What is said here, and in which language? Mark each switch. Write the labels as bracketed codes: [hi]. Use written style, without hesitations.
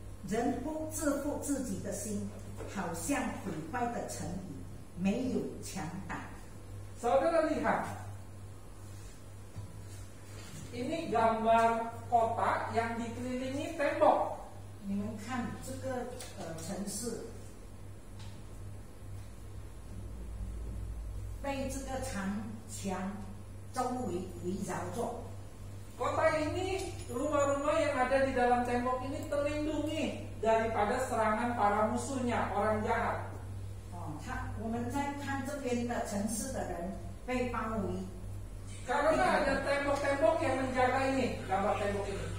[zh] 人不自负自己的心，好像毁坏的城邑，没有强胆。 [id] Saudara lihat, ini gambar kota yang dikelilingi tembok. [zh] 你们看这个城市被这个长墙周围围绕着。 [id] Kota ini, rumah-rumah yang ada di dalam tembok ini terlindungi daripada serangan para musuhnya, orang jahat. [zh] 我们在看这边的城市的人被包围， [id] Karena ada tembok-tembok yang menjaga ini, gambar tembok ini.